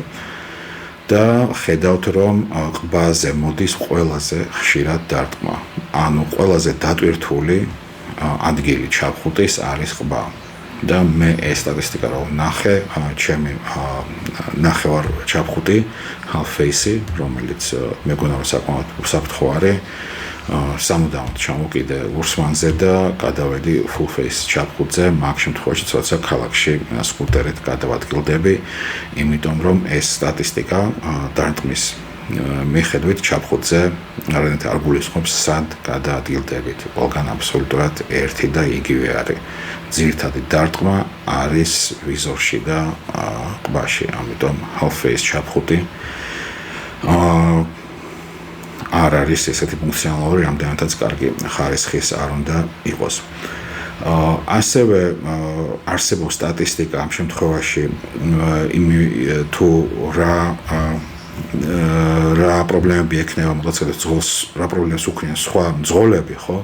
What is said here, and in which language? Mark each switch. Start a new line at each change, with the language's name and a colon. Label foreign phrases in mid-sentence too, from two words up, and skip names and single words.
Georgian: და ხედავთ, რომ ყბაზე მოდის ყველაზე ხშირად დარტყმა. ანუ ყველაზე დატვირთული ადგილი ჩაფხუტის არის ყბა. და მე ეს სტატისტიკა რო ნახე, ჩემი ნახევარ ჩაფხუტი
English: half face-
Georgian: ი, რომელიც მეგონა რომ საკმაოდ უსაფრთხო არის, სამუდამოდ ჩამოვკიდე ურსმანზე და გადავედი
English: full face
Georgian: ჩაფხუტზე, მაგ შემთხვევაში როცა ქალაქში სკუტერით გადავადგილდები, იმიტომ რომ ეს სტატისტიკა დარტყმის მიხედვით ჩაფხუტზე არანაირად არ გულისხმობს სად გადაადგილდებით. ყველგან აბსოლუტურად ერთი და იგივე არის. ძირითადი დარტყმა არის ვიზორში და ყბაში, ამიტომ
English: half face
Georgian: ჩაფხუტი არ არის ესეთი ფუნქციონალური, რამდენადაც კარგი ხარისხის არ უნდა იყოს. ასევე არსებობს სტატისტიკა ამ შემთხვევაში თუ რა პრობლემები ექნება მოგწოდეთ ძღოლს რა პრობლემას უქმნიან სხვა მძღოლები, ხო?